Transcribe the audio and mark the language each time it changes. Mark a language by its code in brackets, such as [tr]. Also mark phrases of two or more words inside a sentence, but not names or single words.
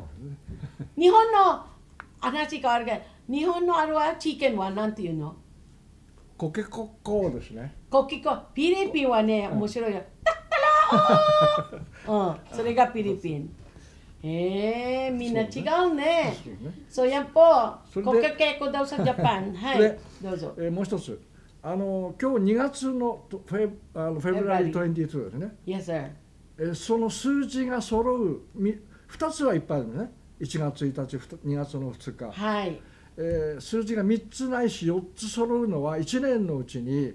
[ja] 日本の話変わるけど、日本のあれはチキンはなんていうの？コケコッコーですね。コキコ。フィリピンはね、面白いよ。タッタラー。うん、それがフィリピン。みんな違うね。 [tl] So yan po, [ja] それでコケケコ [tl] daw sa Japan. [ja] はいで、どうぞ。もう一つ、今日2月のFebruary 22ですね。 [en] Yes, sir. [ja] その数字が揃う2つはいっぱいあるのね。1月1日、2月の2日。はい。数字が3つないし4つ揃うのは1年のうちに